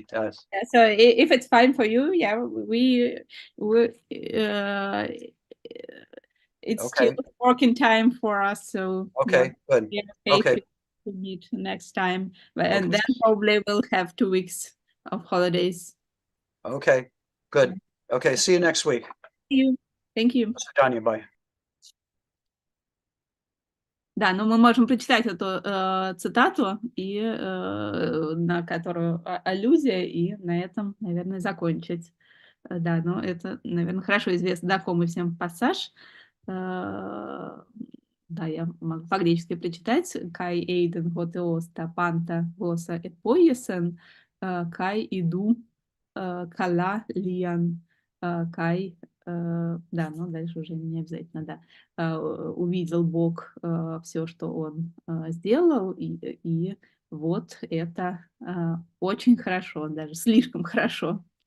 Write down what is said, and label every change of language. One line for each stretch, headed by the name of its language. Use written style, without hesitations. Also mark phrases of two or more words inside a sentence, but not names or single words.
English: yeah, so if it's fine for you, yeah, we it's Okay. still working time for us, so Okay, good. yeah, Okay. to meet next time, and Okay. then probably we'll have 2 weeks of holidays. Okay, good. Okay, see you next week. Thank you.
Russian: До свидания, bye. Да, но мы можем прочитать эту цитату, и, на которую аллюзия, и на этом, наверное, закончить. Да, но это, наверное, хорошо известный, знакомый всем пассаж. Да, я могу по-гречески прочитать.
Greek: «Καὶ εἶδεν ὁ Θεὸς τὰ πάντα ὅσα ἐποίησεν, καὶ ἰδοὺ καλὰ λίαν, καὶ
Russian: да, но дальше уже не обязательно, да. Увидел Бог все, что он сделал, и вот это очень хорошо, даже слишком хорошо.